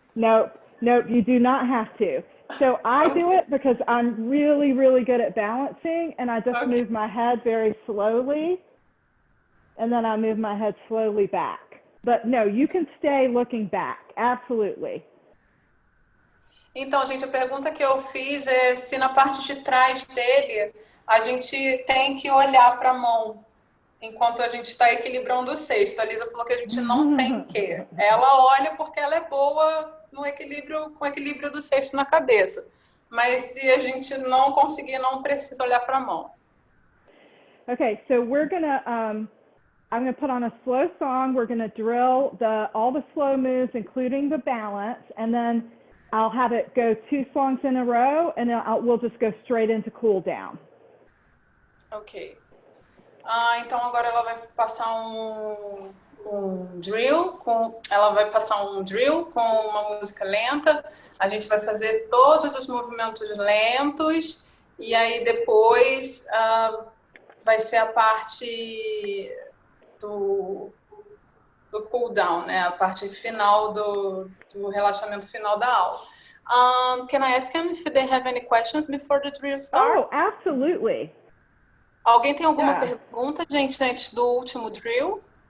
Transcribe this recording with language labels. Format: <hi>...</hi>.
<en>Nope, you do not have to. So I do it because I'm really, really good at balancing, and I just move my head very slowly, and then I move my head slowly back. But no, you can stay looking back, absolutely.</en> <pt>Então, gente, a pergunta que eu fiz é se na parte de trás dele a gente tem que olhar para a mão enquanto a gente está equilibrando o cesto. A Lisa falou que a gente não tem que. Ela olha porque ela é boa no equilíbrio, com o equilíbrio do cesto na cabeça. Mas se a gente não conseguir, não precisa olhar para a mão.</pt> <en>Okay, so we're gonna, I'm gonna put on a slow song. We're gonna drill all the slow moves, including the balance, and then I'll have it go 2 songs in a row, and then we'll just go straight into cool down. Ok.</en> <pt>Então agora ela vai passar um drill, ela vai passar um drill com uma música lenta. A gente vai fazer todos os movimentos lentos e aí depois vai ser a parte do cool down, né? A parte final do relaxamento final da aula.</pt> <en>Can I ask them if they have any questions before the drill starts? Oh, absolutely.</en> <pt>Alguém tem alguma pergunta, gente, antes do último drill?</pt>